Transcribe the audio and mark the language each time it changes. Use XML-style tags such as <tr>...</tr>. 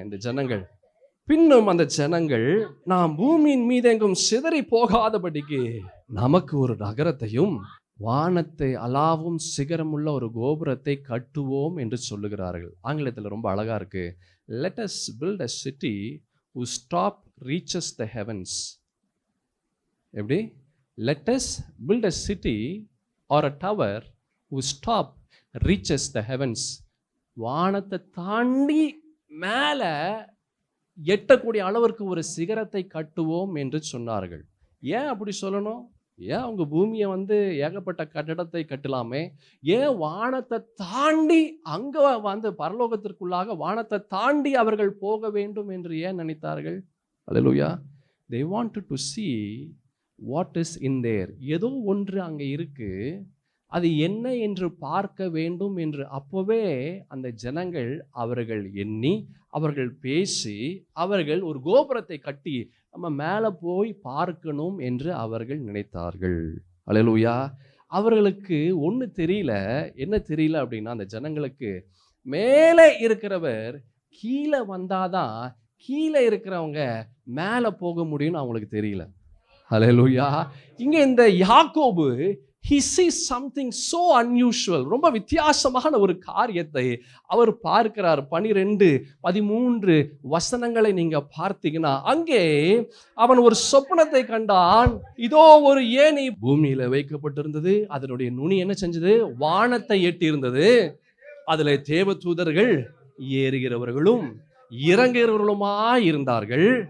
<ta>இந்த ஜனங்கள், பின்னும் அந்த ஜனங்கள், நாம் பூமியின் மீது எங்கும் சிதறி போகாதபடிக்கு நமக்கு ஒரு நகரத்தையும் வானத்தை அலாவும் சிகரமுள்ள ஒரு கோபுரத்தை கட்டுவோம் என்று சொல்லுகிறார்கள். ஆங்கிலத்தில் ரொம்ப அழகா இருக்கு.</ta> <en>Let us build a city whose top reaches the heavens.</en> <ta>எப்படி?</ta> <en>Let us build a city or a tower whose top reaches the heavens.</en> <ta>வானத்தை தாண்டி மேல எட்டக்கூடிய அளவிற்கு ஒரு சிகரத்தை கட்டுவோம் என்று சொன்னார்கள். ஏன் அப்படி சொல்லணும்? ஏன் அவங்க பூமியை ஏகப்பட்ட கட்டடத்தை கட்டலாமே? ஏன் வானத்தை தாண்டி அங்க பரலோகத்திற்குள்ளாக வானத்தை தாண்டி அவர்கள் போக வேண்டும் என்று ஏன் நினைத்தார்கள்? அல்லேலூயா.</ta> <en>they wanted to see what is in there.</en> <ta>ஏதோ ஒன்று அங்க இருக்கு, அது என்ன என்று பார்க்க வேண்டும் என்று அப்பவே அந்த ஜனங்கள் அவர்கள் எண்ணி, அவர்கள் பேசி, அவர்கள் ஒரு கோபுரத்தை கட்டி நம்ம மேலே போய் பார்க்கணும் என்று அவர்கள் நினைத்தார்கள். அல்லேலூயா. அவர்களுக்கு ஒன்று தெரியல. என்ன தெரியல அப்படின்னா, அந்த ஜனங்களுக்கு மேலே இருக்கிறவர் கீழே வந்தாதான் கீழே இருக்கிறவங்க மேலே போக முடியும்னு அவங்களுக்கு தெரியல. அல்லேலூயா. இங்கே இந்த யாக்கோபு,</ta> <en>he sees something so unusual.</en> <ta>ரொம்ப வித்தியாசமான ஒரு காரியத்தை அவர் பார்க்கிறார். 12, 13 வசனங்களை நீங்க பார்த்தீங்கன்னா, அங்கே அவன் ஒரு சொப்பனத்தை கண்டான். இதோ ஒரு ஏணி பூமியில வைக்கப்பட்டிருந்தது. அதனுடைய நுனி என்ன செஞ்சது? வானத்தை எட்டி இருந்தது. அதுல தேவதூதர்கள் ஏறுகிறவர்களும் இறங்குகிறவர்களுமாய் இருந்தார்கள்.</ta>